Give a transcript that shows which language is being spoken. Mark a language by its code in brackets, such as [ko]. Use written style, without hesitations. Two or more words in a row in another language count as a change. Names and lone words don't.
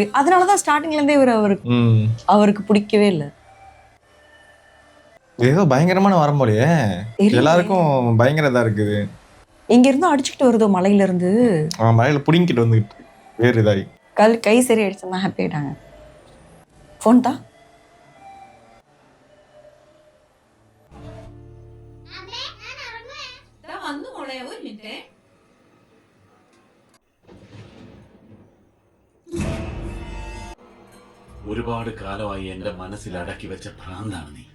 [ta] அதனாலதான் ஸ்டார்டிங்ல இருந்தே இவரு அவருக்கு பிடிக்கவே இல்லை. ஏதோ பயங்கரமான வரம் போலயே, எல்லாருக்கும் பயங்கர இதா இருக்குது. இங்க இருந்து அடிச்சுக்கிட்டு வருதோ மலையில இருந்து. மலையில புடிங்கிட்டு வந்துட்டு வேறு இதாகி கை சரி அடிச்சா ஹாப்பி ஆயிட்டாங்க. ஃபோன் தான் [ml] ഒരുപാട് കാലമായി എന്റെ മനസ്സിൽ അടക്കി വെച്ച ഭ്രാന്താണ് നീ.